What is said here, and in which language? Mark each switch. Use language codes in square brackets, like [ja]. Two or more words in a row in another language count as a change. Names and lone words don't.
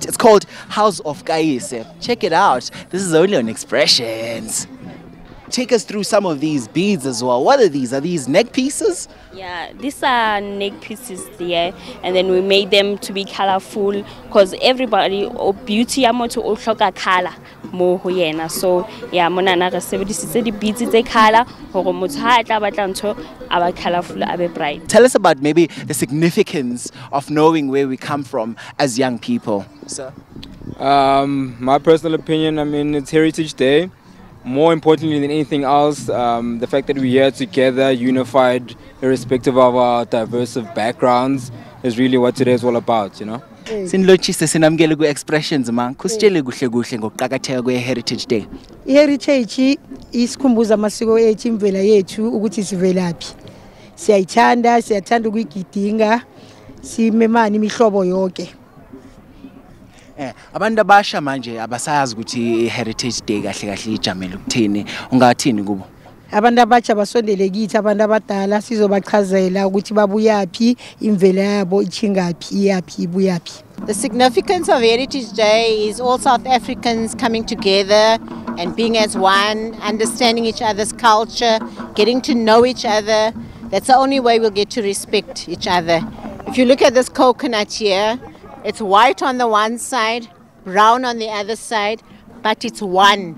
[en] It's called House of Kaise. Check it out. This is only on Expressions. Take us through some of these beads as well. What are these? Are these neck pieces? Yeah, these are neck pieces there, and then we made them to be colorful because everybody or beauty [st] amoto o hloka color mo ho yena. So yeah, mona na re sebedisitse di beads tse color hore motho ha tla batla ntho aba colorful, abe bright. [en] Tell us about maybe the significance of knowing where we come from as young people. Sir? My personal opinion, I mean, it's Heritage Day. More importantly than anything else, the fact that we're here together, unified, irrespective of our diverse backgrounds, is really what today is all about, you know? [zu] Sinlotshise sinamukele ku-Expressions man. Kusitshele kuhle kuhle ngokuqakatheka kwe-Heritage Day. I-heritage isikhumbuza amasiko ethu, imvela yethu ukuthi sivelaphi. Siyathanda ukuyigidinga, simemana imihlobo yonke. Abantu abasha manje abasazi ukuthi Heritage Day kahle kahle ijamele ukuthini, ungathini kubo? Abantu abatsha basondele kithi, abantu abadala sizobachazela ukuthi babuyaphi, imvelo yabo ichingaphi, iyaphi, ibuyaphi. [en] The significance of Heritage Day is all South Africans coming together and being as one, understanding each other's culture, getting to know each other. That's the only way we'll get to respect each other. If you look at this coconut here, it's white on the one side, brown on the other side, but it's one.